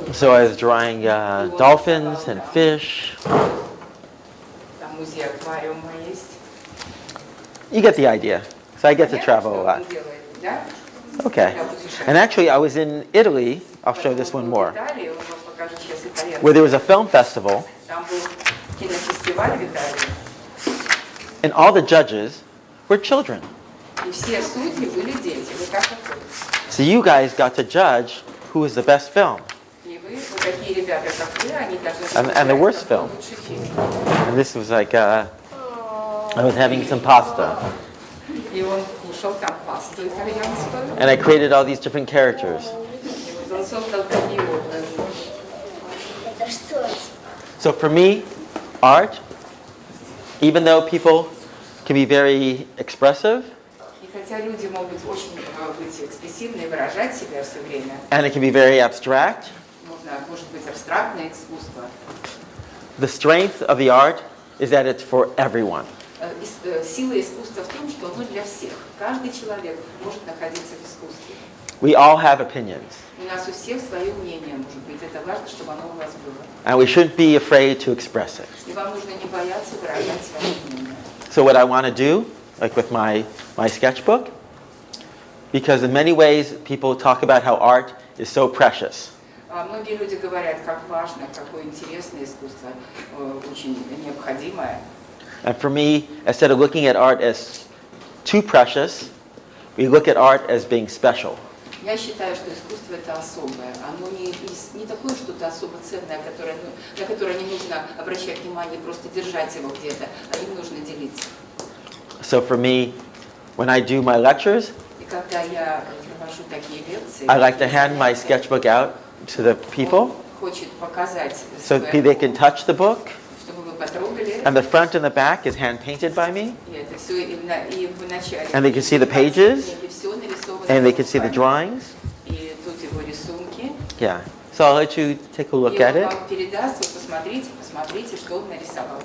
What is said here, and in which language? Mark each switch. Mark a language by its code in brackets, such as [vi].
[en] So I was drawing dolphins and fish. [ru] Там музей аквариума есть. [en] You get the idea. So I get to travel a lot. [ru] Он делает, да? [en] Okay. And actually, I was in Italy. I'll show this one more. [ru] В Италии, он вам покажет сейчас итальянский. [en] Where there was a film festival, [ru] Там был кинофестиваль в Италии, [en] and all the judges were children. [ru] и все судьи были дети. Вы как это? [en] So you guys got to judge who was the best film. [ru] И вы, вот такие ребята, как вы, они должны [en] And the worst film. [ru] лучший фильм. [en] And this was like, I was having some pasta. [ru] И он кушал там пасту итальянскую. [en] And I created all these different characters. [ru] И вот он создал такие образы. Это что? [en] So for me, art, even though people can be very expressive, [ru] И хотя люди могут очень быть экспрессивны и выражать себя все время, [en] and it can be very abstract, [ru] может быть абстрактное искусство, [en] the strength of the art is that it's for everyone. [ru] Сила искусства в том, что оно для всех. Каждый человек может находиться в искусстве. [en] We all have opinions, [ru] У нас у всех свое мнение, может быть. Это важно, чтобы оно у вас было. [en] and we shouldn't be afraid to express it. [ru] И вам нужно не бояться выражать свое мнение. [en] So what I want to do, like with my sketchbook, because in many ways people talk about how art is so precious. [ru] Многие люди говорят, как важно, какое интересное искусство, очень необходимое. [en] And for me, instead of looking at art as too precious, we look at art as being special. [ru] Я считаю, что искусство это особое. Оно не такое что-то особо ценное, на которое не нужно обращать внимание, просто держать его где-то, а им нужно делиться. [en] So for me, when I do my lectures, [ru] И когда я провожу такие лекции, [en] I like to hand my sketchbook out to the people [ru] он хочет показать, [en] so that they can touch the book. [ru] чтобы вы потрогали. [en] And the front and the back is hand painted by me. [ru] И это все и в начале. [en] And they can see the pages, [ru] И все нарисовано [en] and they can see the [ru] руками. [en] drawings. [ru] И тут его рисунки. [en] Yeah. So I'll let you take a look [ru] И [en] at [ru] он [en] it, [ru] вам передаст, вы посмотрите, что он нарисовал.